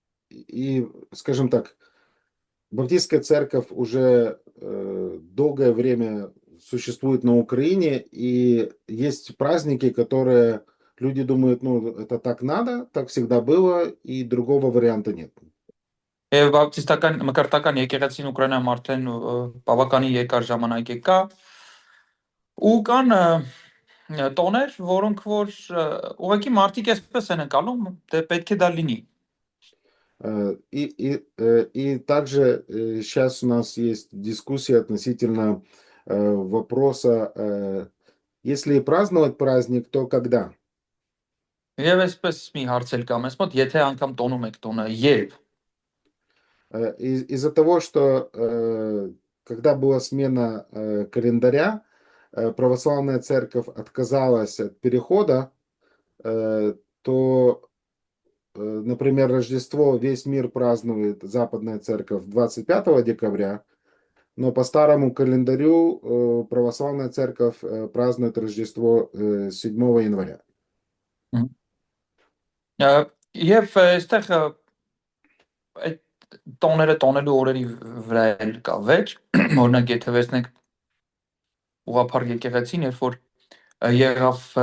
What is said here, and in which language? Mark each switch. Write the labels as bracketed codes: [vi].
[ru] И, скажем так, Баптистская церковь уже долгое время существует на Украине, и есть праздники, которые люди думают, это так надо, так всегда было, и другого варианта нет. [hy] Եվ բապտիստական Մկրտական եկեղեցին Ուկրաինայում արդեն բավականին երկար ժամանակ է կա ու կան տոներ, որոնք որ ուղղակի մարդիկ էսպես են ընկալում, դե պետք է դա լինի։ [ru] И также сейчас у нас есть дискуссия относительно вопроса, если праздновать праздник, то когда? [hy] Եվ այսպես մի հարց էլ կա մեզ մոտ, եթե անգամ տոնում եք տոնը, երբ։ [ru] Из-за того, что когда была смена календаря, православная церковь отказалась от перехода, то, например, Рождество весь мир празднует, Западная церковь, 25 декабря, но по старому календарю православная церковь празднует Рождество 7 января. [hy] Եվ այստեղ այդ տոները տոնելու օրերի վրա էլ կա վեճ, օրինակ եթե վերցնենք ուղղափառ եկեղեցին, երբ որ եղավ